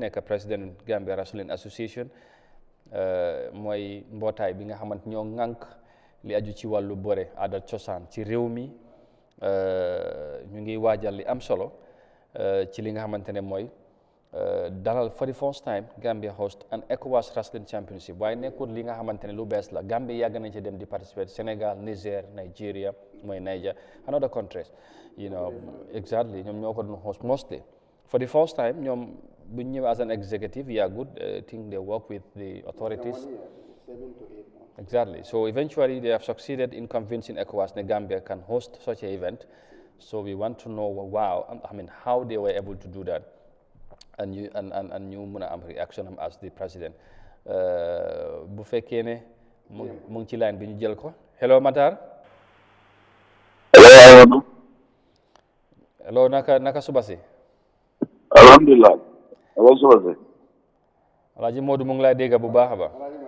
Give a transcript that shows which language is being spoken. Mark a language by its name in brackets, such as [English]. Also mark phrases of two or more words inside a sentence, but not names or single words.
[Wolof] nekk président Gambia Wrestling Association mooy mbootaay bi nga xamante ñoo ŋànk li aju ci wàllu bëre aada cosaan ci réew mi ñu ngi waajal li am solo ci li nga xamante ne mooy dalal [English] for the first time Gambia host an ECOWAS Wrestling Championship [Wolof] waaye nekkul li nga xamante ne lu bees la Gambia yàgg nañ ci dem di participer Sénégal Niger Nigeria mooy Niger [English] and other countries exactly [Wolof] ñoom ñoo ko doon host [English] mostly for the first time [Wolof] ñoom bu ñu ñëwee [English] as an executive good I think they work with the authorities 7 to 8 months. exactly so eventually they have succeeded in convincing ECOWAS that Gambia can host such an event so we want to know how they were able to do that and [Wolof] ñu mun a am reaction am [English] as the president [Wolof] bu fekkee ne mu ngi ci line bi ñu jël ko [English] hello Matar hello [Wolof] naka suba si alhamdulillah naka suba si Alaaji Modou mu ngi lay dégg bu baax a baax